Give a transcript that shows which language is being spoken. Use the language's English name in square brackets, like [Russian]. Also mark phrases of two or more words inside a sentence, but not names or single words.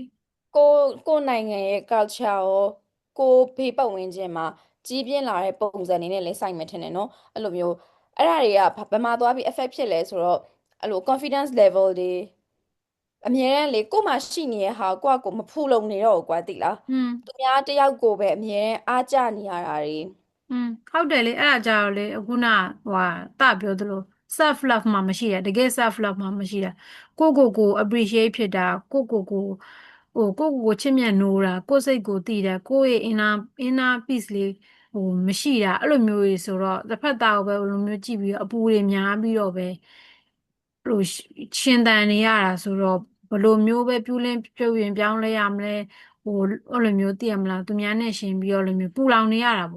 [Burmese] ကိုကိုနိုင်ငံရဲ့ culture ရောကိုဘေးပတ်ဝန်းကျင်မှာကြီးပြင်းလာတဲ့ပုံစံတွေနဲ့လည်းဆိုင်မယ်ထင်တယ်နော်အဲ့လိုမျိုးအဲ့ဒါတွေကဘယ်မှာသွားပြီး affect ဖြစ်လဲဆိုတော့အဲ့လို [English] confidence level [Burmese] တွေအမြဲတမ်းလေကို့မှာရှိနေတဲ့ဟာကိုယ့်အကိုမဖူလုံနေတော့ဘူးကွာသိလား อืม သူများတယောက်ကိုပဲအမြဲတမ်းအားကျနေရတာတွေ ဟုတ်တယ်လေအဲ့ဒါကြတော့လေအခုနဟိုဟာတပြောသလို [English] self love [Burmese] မှမရှိတာတကယ် [English] self love [Burmese] မှမရှိတာကို appreciate ဖြစ်တာကိုချစ်မြတ်နိုးတာကိုစိတ်ကိုတည်တာကိုယ့်ရဲ့ [English] inner peace [Burmese] လေးဟိုမရှိတာအဲ့လိုမျိုးကြီးဆိုတော့တစ်ဖက်သားကိုပဲဘယ်လိုမျိုးကြည့်ပြီးတော့အပူတွေများပြီးတော့ပဲဟိုရှင်သန်နေရတာဆိုတော့ဘယ်လိုမျိုးပဲပြုရင်ပြောင်းလဲရမလဲဟိုအဲ့လိုမျိုးသိရမလားသူများနဲ့ရှင်ပြီးတော့အဲ့လိုမျိုးပူလောင်နေရတာပေါ့